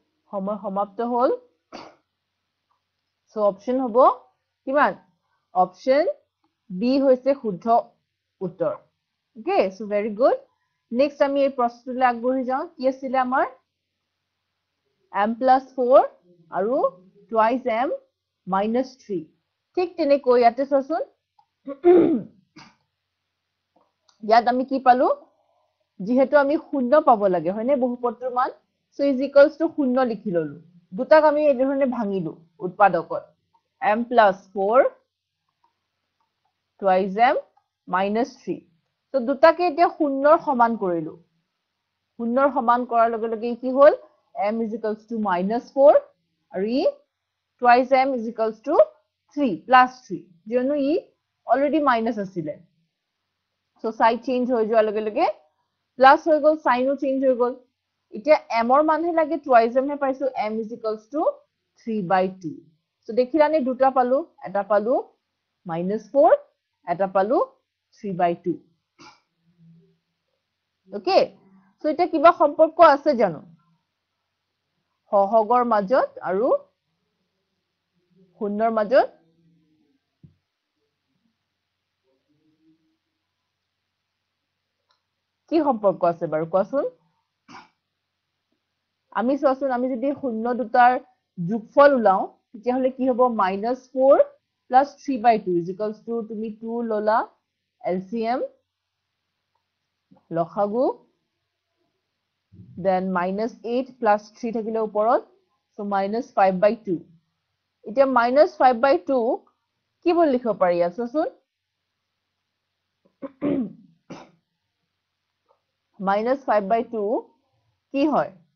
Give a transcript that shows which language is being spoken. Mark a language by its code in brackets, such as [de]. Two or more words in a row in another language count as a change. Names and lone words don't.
[as] সময় সমাপ্ত হল সো অপশন হবো কিমান [en] option B [as] হৈছে শুদ্ধ উত্তৰ [en] okay so very good next [as] আমি এই প্ৰশ্নটোলৈ আগবঢ়ি যাওঁ কি আছিল আমাৰ [en] m plus 4 [as] আৰু [en] twice m minus 3 [as] ঠিক তেনেকৈ ইয়াতে চোৱাচোন ইয়াত আমি কি পালো যেহেতু আমি শূন্য পাব লাগে হয়নে বহুপদটোৰ মান [en] so is equals to [as] শূন্য লিখি ললো দুটাক আমি এই ধৰণে ভাঙিলো উৎপাদকত [en] m plus 4 twice m minus 3 [as] তো দুটাকে এতিয়া শূন্যৰ সমান কৰিলো শূন্যৰ সমান কৰাৰ লগে লগে কি হল [en] m is equals to minus 4 [as] আৰু ই [en] twice m is equals to 3 plus 3 [as] যেনো ই [en] already minus [as] আছিলে [en] so side change [as] হৈ যোৱাৰ লগে লগে plus হৈ গল sign ও change হৈ গল এতিয়া m ৰ মানহে লাগে [en] twice m [as] হে পাইছো [en] m is equals to 3/2 so [as] দেখিলানে দুটা পালো এটা পালো [en] minus 4 [as] এটা পালো 3/2 [en] okay so [as] এটা কিবা সম্পৰ্ক আছে জানো সহগৰ মাজত আৰু শূন্যৰ মাজত কি সম্পৰ্ক আছে বাৰু কোৱাচোন আমি চোৱাচোন আমি যদি শূন্য দুটাৰ যোগফল উলাও তেতিয়া হলে কি হ'ব [en] -4 plus 3/2 is equals to [as] তুমি 2 ললা LCM লসাগু [en] then -8 plus 3 [as] থাকিলে ওপৰত [en] so -5/2 [as] এতিয়া -5/2 কি বল লিখিব পাৰি আছোচোন -5/2 কি হয়